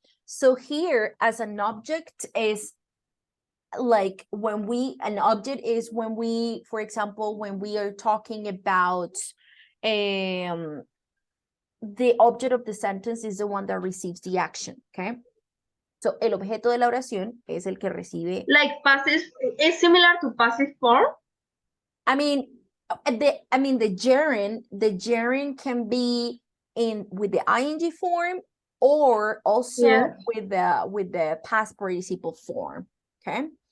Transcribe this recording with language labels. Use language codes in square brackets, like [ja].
[en] So here, as an object is like an object is when we, for example, when we are talking about the object of the sentence is the one that receives the action, okay? [es] So el objeto de la oración es el que recibe. [en] Like passive, is similar to passive form? I mean, the gerund can be with the ing form or also with the past participle form, okay?